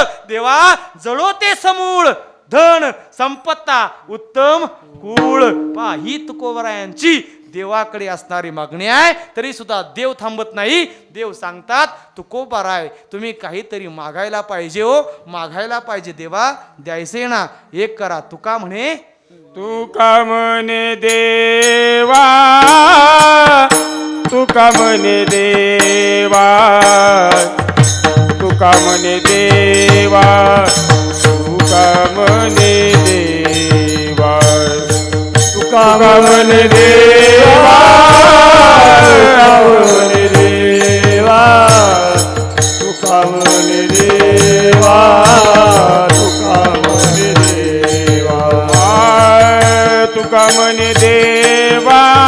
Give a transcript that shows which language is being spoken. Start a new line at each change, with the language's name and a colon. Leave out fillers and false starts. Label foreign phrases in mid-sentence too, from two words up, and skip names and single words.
Marathi: देवा जळो ते समूळ, धन संपत्ता उत्तम कुळ. पहा, ही तुकोबारायांची देवाकडे असणारी मागणी आहे. तरी सुद्धा देव थांबत नाही. देव सांगतात, तुकोबाराय तुम्ही काहीतरी मागायला पाहिजे, हो मागायला पाहिजे. देवा द्यायचे ना, एक करा. तुका म्हणे, तुका म्हणे देवा, तुका म्हणे देवा, तुका म्हणे देवा, तुका म्हणे देवा, तुका म्हणे देवा, म्हणे देवा, तुका म्हणे देवा, तुका म्हणे देवा, तुका म्हणे देवा,